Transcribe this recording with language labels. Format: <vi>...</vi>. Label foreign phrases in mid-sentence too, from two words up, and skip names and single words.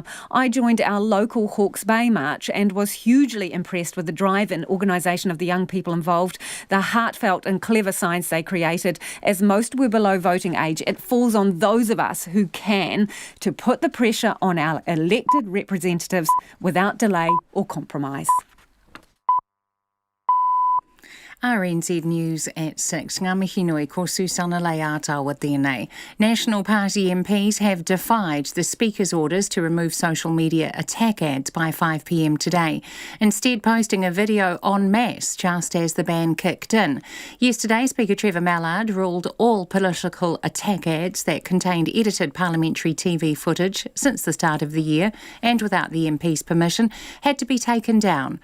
<en>I joined our local Hawke's Bay march and was hugely impressed with the drive and organisation of the young people involved, the heartfelt and clever signs they created. As most were below voting age, it falls on those of us who can to put the pressure on our elected representatives without delay or compromise. RNZ News at 6.</en> <mi>Ngā mihi nui ko Susana Leata tēnei.</mi> <en>National Party MPs have defied the Speaker's orders to remove social media attack ads by 5 p.m. today, instead posting a video en masse just as the ban kicked in. Yesterday, Speaker Trevor Mallard ruled all political attack ads that contained edited parliamentary TV footage since the start of the year and without the MP's permission had to be taken down.</en>